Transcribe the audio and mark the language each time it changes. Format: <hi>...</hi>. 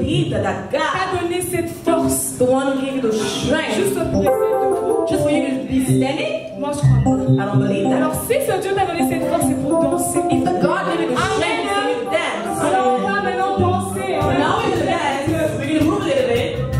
<en>That God</en> <fr>a donné cette force,</fr> <en>the one who gave you the strength, just for you to be standing.</en> <fr>Moi, je crois pas.</fr> <en>I don't believe that.</en> <fr>Alors, si ce Dieu t'a donné cette force, c'est pour danser.</fr> <en>If the God gave you the strength, for you to dance.</en> <fr>Alors, on va maintenant danser.</fr> <en>Now we dance. We're gonna move a little bit.</en>